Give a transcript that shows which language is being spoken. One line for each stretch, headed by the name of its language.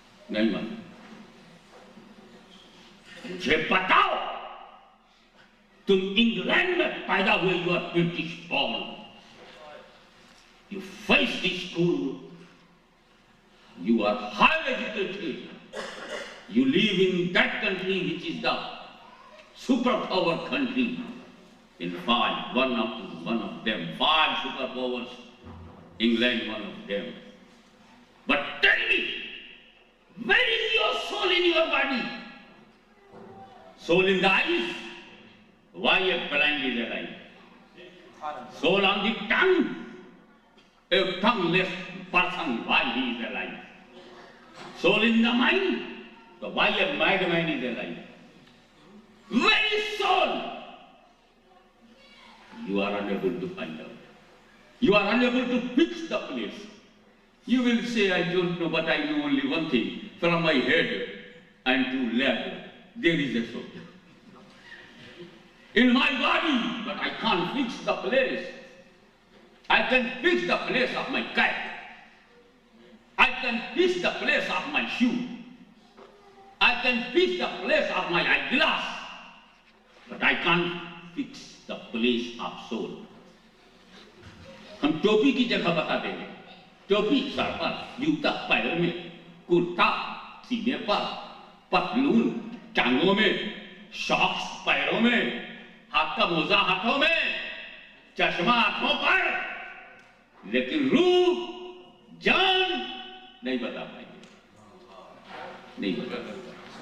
Urdu: نہیں معلوم۔ مجھے بتاؤ، تم انگلینڈ میں پیدا ہوئے،
English: You are British born, you face the school, you are high educated, you live in that country which is the super power country in five, one of them, 5 superpowers, England one of them. But tell me, where is your soul in your body? Soul in the eyes? Why a blind is alive? Soul on the tongue? A tongueless person, why he is alive? Soul in the mind? So why a madman is alive? Where is soul? You are unable to find out. You are unable to fix the place. You will say, I don't know, but I know only one thing. From my head and to left, there is a soul. In my body, but I can't fix the place. I can fix the place of my cat. I can fix the place of my shoe. I can fix the place of my eyeglass. But I can't fix the place of soul.
Urdu: ہم ٹوپی کی جگہ بتا دیں گے، ٹوپی سر پر، جوتا پیر میں، کرتا سینے پر، پتلون ٹانگوں میں، شاکس پیروں میں، ہاتھ کا موزہ ہاتھوں میں، چشمہ آنکھوں پر، لیکن روح جان نہیں بتا پائیں گے، نہیں بتا پائیں گے۔